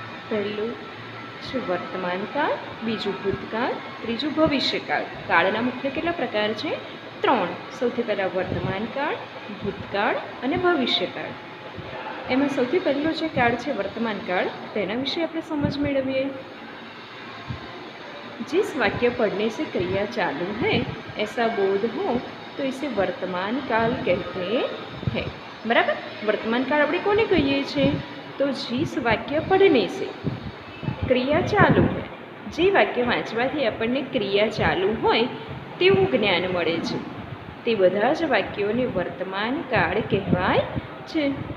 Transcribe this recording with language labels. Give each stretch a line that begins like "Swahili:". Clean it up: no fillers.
Gujarati: પહેલું છે વર્તમાન કાળ, બીજું ભૂતકાળ, ત્રીજું ભવિષ્યકાળ. કાળના મુખ્ય કેટલા પ્રકાર છે? 3. સૌથી પહેલાં વર્તમાન કાળ, ભૂતકાળ અને ભવિષ્યકાળ. એમાં સૌથી પહેલો જે કાળ છે વર્तमान काल, तेना विषय આપણે समझ મેળવીએ.
Hindi: जिस वाक्य पढ़ने से क्रिया चालू है ऐसा बोध हो तो इसे वर्तमान काल कहते हैं. बराबर.
Gujarati: वर्तमान काल આપણે કોને કહીએ છીએ? તો
Hindi: जिस वाक्य पढ़ने से क्रिया चालू है,
Gujarati: જે વાક્ય વાંચવાથી આપણને ક્રિયા ચાલુ હોય તેવું જ્ઞાન મળે છે તે બધા જ વાક્યોને વર્તમાન કાળ કહેવાય છે.